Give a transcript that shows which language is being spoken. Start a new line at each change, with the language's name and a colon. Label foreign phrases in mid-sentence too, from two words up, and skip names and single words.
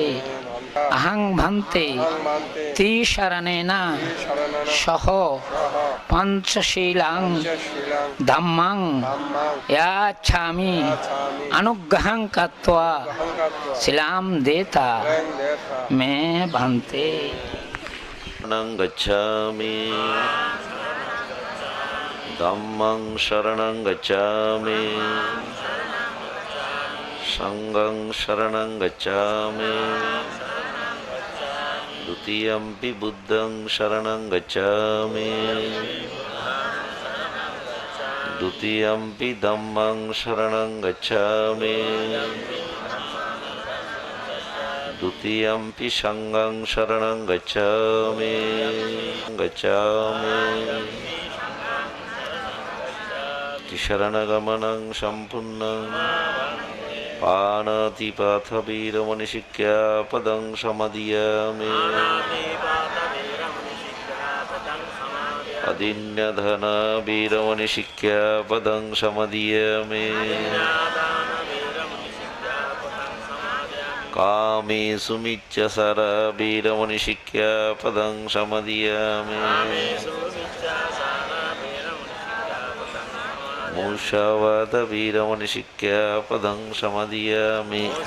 Pali: অহং ভন্তে তিশরণেন সহ পঞ্চশীলং ধম্মং ইয়াচ্ছামি অনুগ্রহং কত্বা শিলাম দেতা মে ভন্তে। শরণং গচ্ছামি ধম্মং শরণং গচ্ছামি সংঘং শরণং গচ্ছামি দ্বিতীয়ম্পি বুদ্ধং শরণং গচ্ছামি দ্বিতীয়ম্পি ধম্মং শরণং গচ্ছামি দ্বিতীয়ম্পি সংঘং শরণং গচ্ছামি গচ্ছামি। শরণগমনং সম্পূর্ণং পাণাতিপাত বীরমণিশিক্ষাপদং সমাদিয়ামি অদিন্যধন বীরমণিশিক্ষাপদং সমাদিয়ামি कामेषु मिच्छसर वीरमणिशिक्षापदं समादियामि मूषावाद वीरमणिशिक्षापदं समादियामि